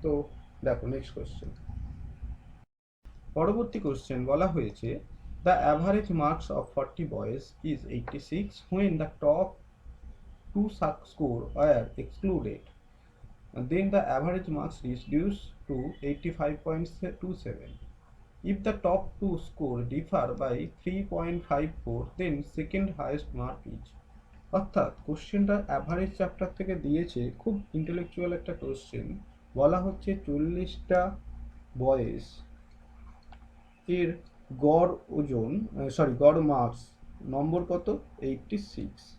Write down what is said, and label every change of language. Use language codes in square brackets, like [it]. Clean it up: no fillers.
[bn] তো দেখো next question, পরবর্তী কোশ্চেন বলা হয়েছে [en] The average marks of 40 boys is 86 when the top two score were excluded, then the average marks reduced to 85.27. If the top two score differ by 3.54, then second highest mark is। [bn] অর্থাৎ কোশ্চেনটা average chapter থেকে দিয়েছে, খুব intellectual একটা question. বলা হচ্ছে 40টা boys এর গড় ওজন, গড় মার্কস নম্বর কত, 86।